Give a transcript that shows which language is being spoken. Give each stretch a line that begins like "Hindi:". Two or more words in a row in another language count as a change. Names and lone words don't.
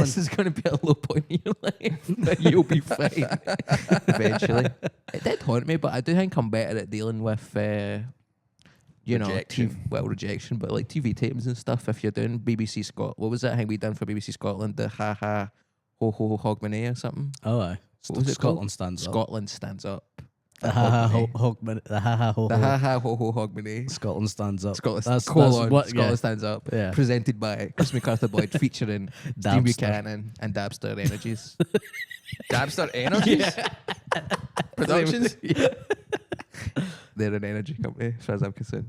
English: This is going to be a low point in your life, but you'll be fine eventually. It did haunt me, but I do think I'm better at dealing with, Rejection. rejection, but like TV tapings and stuff. If you're doing BBC Scotland, what was that thing we done for BBC Scotland? The ha ha ho ho hogmanay or something? Oh, aye. What was it Scotland called? stands up. Scotland stands up. The ha ha ho hogman. The ha ha ho The ho. ha ha ho ho hogmanay. Scotland stands up. Scotland, That's colon, what. Scotland Yeah. stands up. Yeah. Presented by Chris Macarthur-Boyd, featuring Steve Dabster. Buchanan and Dabster Energies. Dabster Energies Productions. They're an energy company, as far as I'm concerned.